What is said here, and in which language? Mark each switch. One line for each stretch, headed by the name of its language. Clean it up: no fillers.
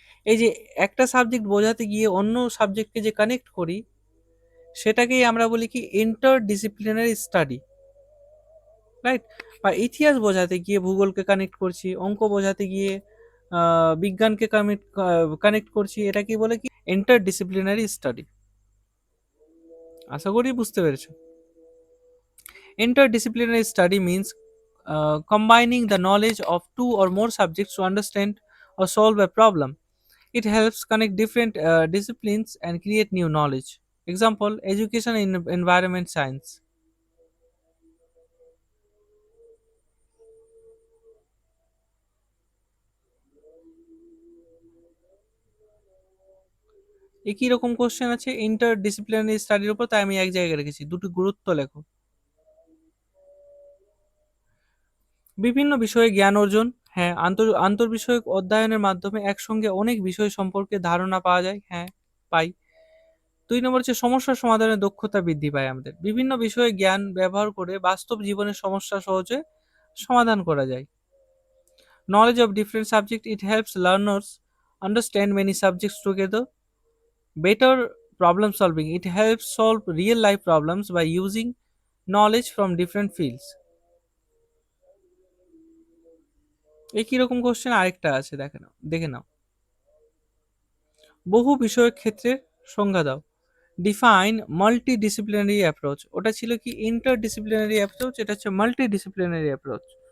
Bangla: এই যে একটা সাবজেক্ট বোঝাতে গিয়ে অন্য সাবজেক্টকে যে কানেক্ট করি, সেটাকেই আমরা বলি কি ইন্টারডিসিপ্লিনারি স্টাডি, রাইট? বা ইতিহাস বোঝাতে গিয়ে ভূগোলকে কানেক্ট করছি, অঙ্ক বোঝাতে গিয়ে বিজ্ঞানকে কানেক্ট করছি, এটা কি বলে কি ইন্টারডিসিপ্লিনারি স্টাডি। আশা করি বুঝতে পেরেছো।
English: Interdisciplinary study means combining the knowledge of two or more subjects to understand or solve a problem. It helps connect different disciplines and create new knowledge. Example, education in environment science.
Bangla: একই রকম question আছে interdisciplinary স্টাডির উপর, তাই আমি এক জায়গায় রেখেছি, দুটো গুরুত্ব লেখো। বিভিন্ন বিষয়ে জ্ঞান অর্জন। হ্যাঁ, আন্তর্বিষয়ক অধ্যয়নের মাধ্যমে একসঙ্গে অনেক বিষয় সম্পর্কে ধারণা পাওয়া যায়। হ্যাঁ, পাই। 2 নম্বর হচ্ছে সমস্যা সমাধানের দক্ষতা বৃদ্ধি পায় আমাদের। বিভিন্ন বিষয়ে জ্ঞান ব্যবহার করে বাস্তব জীবনের সমস্যা সহজে সমাধান করা যায়।
English: Knowledge of different subject, it helps learners understand many subjects together. Better problem solving, it helps solve real life problems by using knowledge from different fields.
Bangla: একই রকম কোশ্চেন আরেকটা আছে, দেখে নাও। বহু বিষয়ক ক্ষেত্রের সংজ্ঞা দাও।
English: Define multidisciplinary approach.
Bangla: ওটা ছিল কি ইন্টারডিসিপ্লিনারি অ্যাপ্রোচ, এটা হচ্ছে মাল্টিডিসিপ্লিনারি অ্যাপ্রোচ।